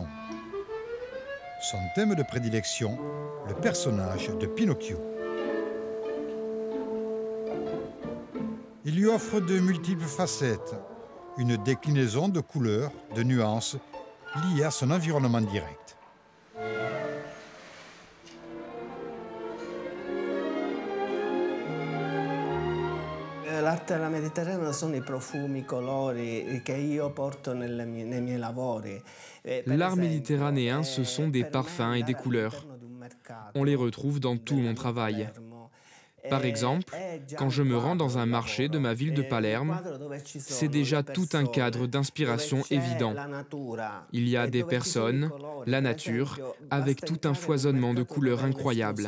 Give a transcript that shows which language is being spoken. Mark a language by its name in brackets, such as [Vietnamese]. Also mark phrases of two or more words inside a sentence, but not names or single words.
[French] Son thème de prédilection, le personnage de Pinocchio. Il lui offre de multiples facettes, une déclinaison de couleurs, de nuances, liées à son environnement direct. [Italian] L'arte della Mediterranea sono i profumi, i colori che io porto nei miei lavori. [French] L'art méditerranéen, ce sont des parfums et des couleurs. On les retrouve dans tout mon travail. Par exemple, quand je me rends dans un marché de ma ville de Palerme, c'est déjà tout un cadre d'inspiration évident. Il y a des personnes, la nature, avec tout un foisonnement de couleurs incroyables.